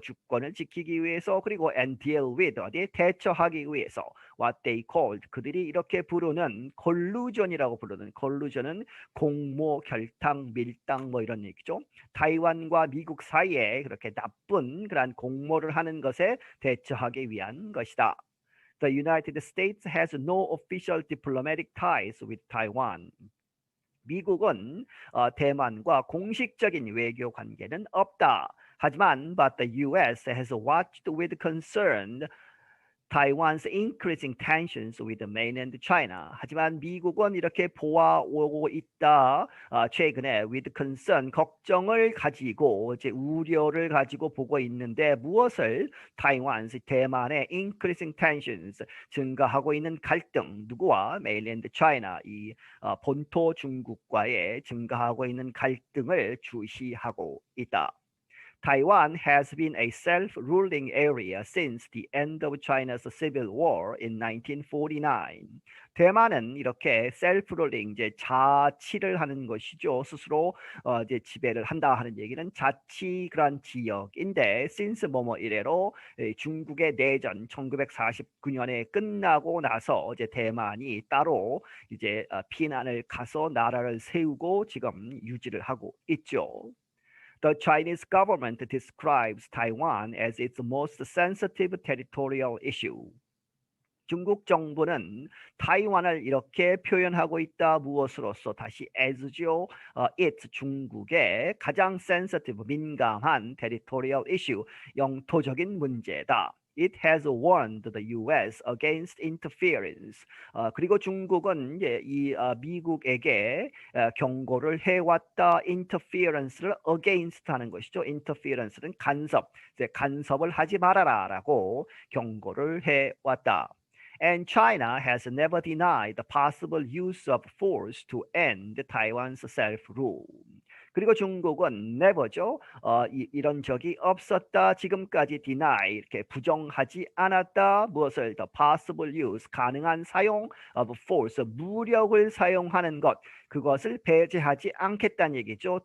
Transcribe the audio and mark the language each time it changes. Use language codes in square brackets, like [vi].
[ko] 주권을 지키기 위해서 그리고 [en] and deal with [ko] 어디에 대처하기 위해서 [en] what they called [ko] 그들이 이렇게 부르는 collusion이라고 부르는 collusion은 공모, 결탁, 밀당 뭐 이런 얘기죠. 타이완과 미국 사이에 그렇게 나쁜 그런 공모를 하는 것에 대처하기 위한 것이다. [en] The United States has no official diplomatic ties with Taiwan. [ko] 미국은 대만과 공식적인 외교 관계는 없다. 하지만 [en] but the U.S. has watched with concern Taiwan's increasing tensions with mainland China. [ko] 하지만 미국은 이렇게 보아오고 있다. 최근에 [en] with concern [ko] 걱정을 가지고 이제 우려를 가지고 보고 있는데 무엇을 [en] Taiwan's [ko] 대만의 [en] increasing tensions [ko] 증가하고 있는 갈등 누구와 [en] mainland China [ko] 이 본토 중국과의 증가하고 있는 갈등을 주시하고 있다. [en] Taiwan has been a self-ruling area since the end of China's civil war in 1949. [ko] 대만은 이렇게 self-ruling 이제 자치를 하는 것이죠. 스스로 이제 지배를 한다 하는 얘기는 자치 그런 지역인데 [en] since [ko] 뭐뭐 이래로 중국의 내전 1949년에 끝나고 나서 이제 대만이 따로 이제 피난을 가서 나라를 세우고 지금 유지를 하고 있죠. [en] The Chinese government describes Taiwan as its most sensitive territorial issue. [ko] 중국 정부는 타이완을 이렇게 표현하고 있다. 무엇으로서? 다시 as죠. [en] It's [ko] 중국의 가장 [en] sensitive, [ko] 민감한 [en] territorial issue, [ko] 영토적인 문제다. [en] It has warned the U.S. against interference. [ko] 그리고 중국은 이 미국에게 경고를 해왔다. interference를 [en] against [ko] 하는 것이죠. interference는 간섭, 간섭을 하지 말아라라고 경고를 해왔다. [en] And China has never denied the possible use of force to end Taiwan's self-rule. [ko] 그리고 중국은 never죠. 이런 적이 없었다. 지금까지 deny 이렇게 부정하지 않았다. 무엇을 [en] the possible use [ko] 가능한 사용 [en] of force [ko] 무력을 사용하는 것 그것을 배제하지 않겠다는 얘기죠.